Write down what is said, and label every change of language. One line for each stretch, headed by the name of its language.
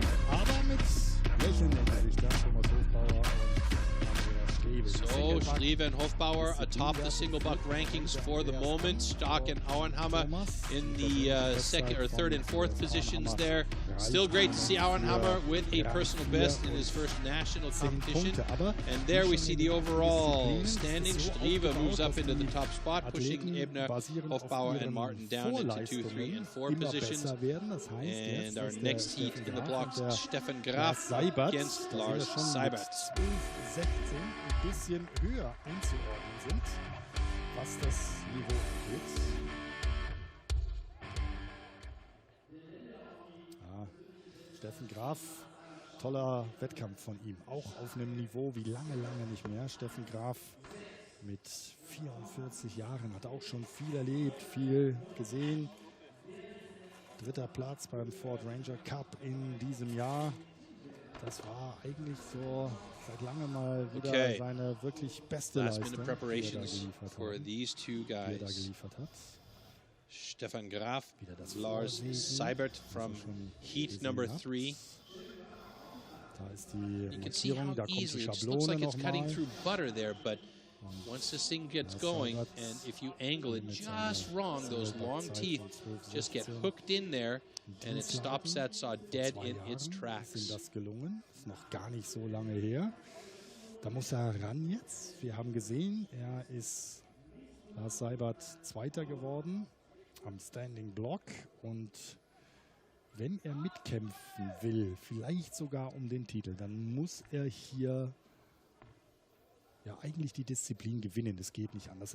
German: Aber mit Lächeln im Gesicht, Thomas Hofbauer und Andreas Strewe.
English: So, Strewe and Hofbauer atop the single buck rankings for the moment. Stock and Auenhammer in the second or third and fourth positions there. Still great to see Auenhammer with a personal best in his first national competition. And there we see the overall standing. Strewe moves up into the top spot, pushing Ebner, Hofbauer, and Martin down into 2, 3, and 4 positions. And our next heat in the blocks, Stefan Graf against Lars Seibert.
German: 16 ein bisschen höher einzuordnen sind, was das Niveau angeht. Steffen Graf, toller Wettkampf von ihm, auch auf einem Niveau wie lange nicht mehr. Steffen Graf mit 44 Jahren hat auch schon viel erlebt, viel gesehen. 3. Platz beim Ford Ranger Cup in diesem Jahr. Das war eigentlich so seit langem mal wieder seine wirklich beste Leistung, die er da geliefert hat.
English: Stefan Graf, Lars Seibert from heat number 3.
German: Da ist die
English: You can see how easily it just looks like it's cutting through butter there, but once this thing gets going, and if you angle it just wrong, those long teeth just get hooked in there, and it stops that saw dead in its tracks.
German: Ist das gelungen? Ist noch gar nicht so lange her. Da muss er ran jetzt. Wir haben gesehen, Lars Seibert Zweiter geworden am Standing Block, und wenn er mitkämpfen will, vielleicht sogar um den Titel, dann muss er hier ja eigentlich die Disziplin gewinnen. Das geht nicht anders.